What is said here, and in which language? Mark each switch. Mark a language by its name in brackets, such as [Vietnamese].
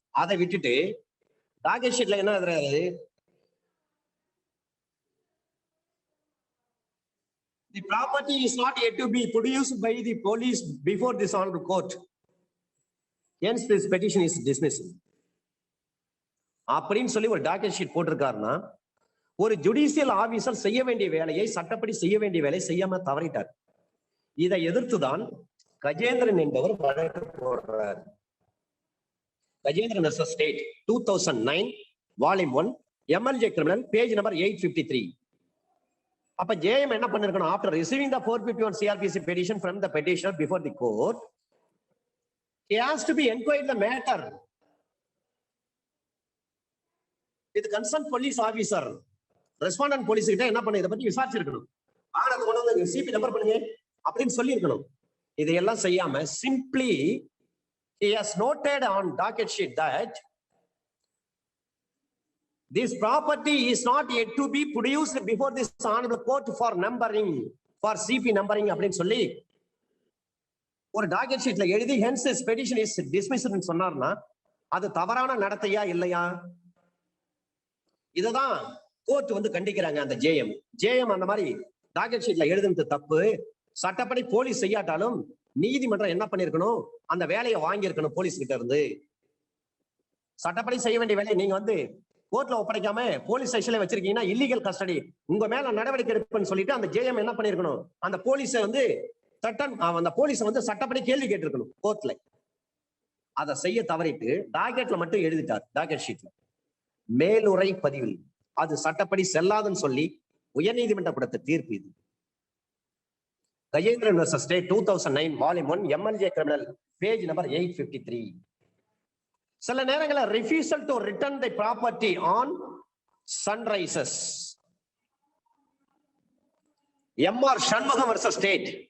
[Tamil] அதை விட்டுட்டு டாக்கெட் ஷீட்ல என்ன எழுதுறாரு, [English] the property is not yet to be produced by the police before this honorable court, hence this petition is dismissed [Tamil] அப்படின்னு சொல்லி ஒரு டாக்கெட் ஷீட் போட்டிருக்காருன்னா, ஒரு ஜுடிஷியல் ஆபீசர் செய்ய வேண்டிய வேலையை சட்டப்படி செய்ய வேண்டிய வேலையை செய்யாம தவறிட்டார். இதை எதிர்த்துதான் கஜேந்திரன் என்பவர் வழக்கு போடுறார். Gajendran vs state 2009 volume 1 MLJ criminal page number 853. அப்ப ஜேஎம் என்ன பண்ணிருக்கணும், [English] After receiving the 451 CRPC petition from the petitioner before the court, he has to be inquired the matter with concerned police officer. [Tamil] Respondent police கிட்ட என்ன பண்ண இதை பத்தி விசாரிச்சிருக்கணும், ஆனா அது கொண்டு வந்து சிபி நம்பர் பண்ணுங்க அப்படின்னு சொல்லி இருக்கணும். இதையெல்லாம் செய்யாம simply [English] he has noted on docket sheet that this property is not yet to be produced before this honorable court for numbering, for CP numbering [Tamil] அப்படின்னு சொல்லி ஒரு டாக்கெட் ஷீட்ல எழுதி [English] hence this petition is dismissed [Tamil] ன்னு சொன்னார்னா அது தவறான நடத்தையா இல்லையா? இததான் கோர்ட் வந்து கண்டிக்கிறாங்க. அந்த ஜேஎம் அந்த மாதிரி டாக்கெட் ஷீட்ல எழுதுனது தப்பு. சட்டப்படி போலீஸ் செய்யாட்டாலும் நீதிமன்றம் என்ன பண்ணிருக்கணும், அந்த வேலையை வாங்கி இருக்கணும் போலீஸ் கிட்ட இருந்து. சட்டப்படி செய்ய வேண்டிய வேலையை நீங்க வந்து கோர்ட்ல ஒப்படைக்காம போலீஸ் ஸ்டேஷன்ல வச்சிருக்கீங்கன்னா இல்லீகல் கஸ்டடி, உங்க மேல நடவடிக்கை எடுப்புன்னு சொல்லிட்டு அந்த ஜேஎம் என்ன பண்ணிருக்கணும், அந்த போலீஸை வந்து அந்த போலீஸை வந்து சட்டப்படி கேள்வி கேட்டிருக்கணும் கோர்ட்ல. அதை செய்ய தவறிட்டு டாக்கெட்ல மட்டும் எழுதிட்டார். டாக்கெட் ஷீட்ல மேலுரை பதிவில் அது சட்டப்படி செல்லாதுன்னு சொல்லி உயர்நீதிமன்றம் கொடுத்த தீர்ப்பு இது. Gajendran vs state 2009 volume 1 MLJ criminal page number 853. சில நேரங்களில் [English] refusal to return the property on sunrises. M.R. Shanmugam versus State.